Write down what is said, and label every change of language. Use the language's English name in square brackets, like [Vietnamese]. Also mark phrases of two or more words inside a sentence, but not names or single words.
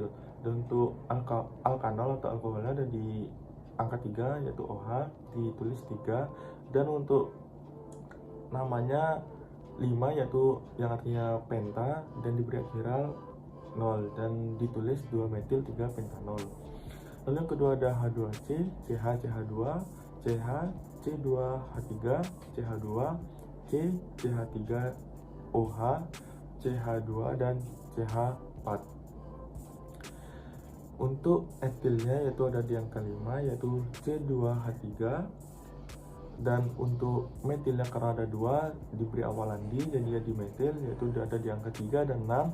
[Indonesian] Dan untuk alkanol atau alkoholnya ada di angka 3 yaitu OH, ditulis 3. Dan untuk namanya 5 yaitu yang artinya penta dan diberi akhiral 0 dan ditulis 2 metil 3 pentanol. Lalu yang kedua ada H2C, CH, CH2, CH, C2H3, CH2, C, CH3, OH, CH2, dan CH4. Untuk etilnya yaitu ada di angka 5 yaitu C2H3, dan untuk metilnya karena ada 2 diberi awalan di, jadi di metil yaitu ada di angka 3 dan 6.